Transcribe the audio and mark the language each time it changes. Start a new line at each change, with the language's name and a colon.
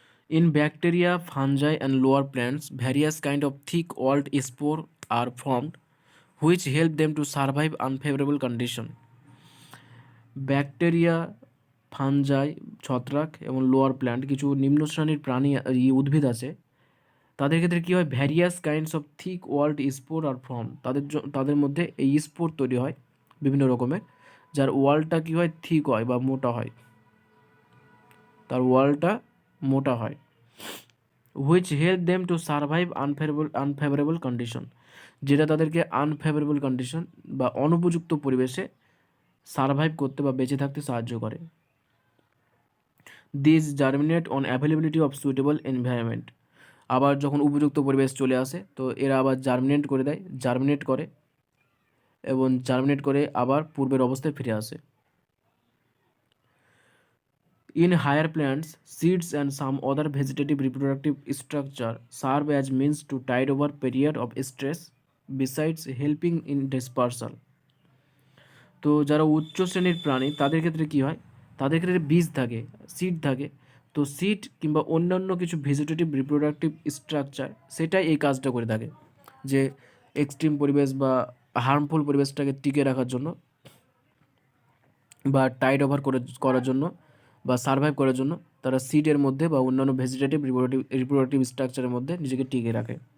English: In bacteria, fungi and lower plants, various kind of thick-walled spore are formed, which help them to survive unfavorable condition.
Bangla: Bacteria, fungi, ছত্রাক এবং lower plant, কিছু নিম্ন শ্রেণীর প্রাণী উদ্ভিদ আছে, তাদের ক্ষেত্রে কী হয়,
English: various kinds of thick walled spore are form,
Bangla: তাদের মধ্যে এই স্পোর তৈরি হয় বিভিন্ন রকমের, যার ওয়ালটা কী হয়, থিক হয় বা মোটা হয়, তার ওয়ালটা মোটা হয়,
English: which help them to survive unfavourable condition,
Bangla: যেটা তাদেরকে আনফেভারেবল কন্ডিশন বা অনুপযুক্ত পরিবেশে সারভাইভ করতে বা বেঁচে থাকতে সাহায্য করে।
English: This germinate on availability of suitable environment.
Bangla: আবার যখন উপযুক্ত পরিবেশ চলে আসে তো এরা আবার জার্মিনেট করে এবং জার্মিনেট করে আবার পূর্বের অবস্থায় ফিরে আসে।
English: In higher plants, seeds and some other vegetative reproductive structure serve as means to tide over period of stress besides helping in dispersal.
Bangla: তো যারা উচ্চ শ্রেণীর প্রাণী তাদের ক্ষেত্রে কি হয়, তাদের ক্ষেত্রে বীজ থাকে, সিড থাকে। তো সিড কিংবা অন্যান্য কিছু ভেজিটেটিভ রিপ্রোডাক্টিভ স্ট্রাকচার সেটাই এই কাজটা করে থাকে, যে এক্সট্রিম পরিবেশ বা হার্মফুল পরিবেশটাকে টিকে রাখার জন্য বা টাইড ওভার করার জন্য বা সার্ভাইভ করার জন্য তারা সিডের মধ্যে বা অন্যান্য ভেজিটেটিভ রিপ্রোডাক্টিভ স্ট্রাকচারের মধ্যে নিজেকে টিকে রাখে।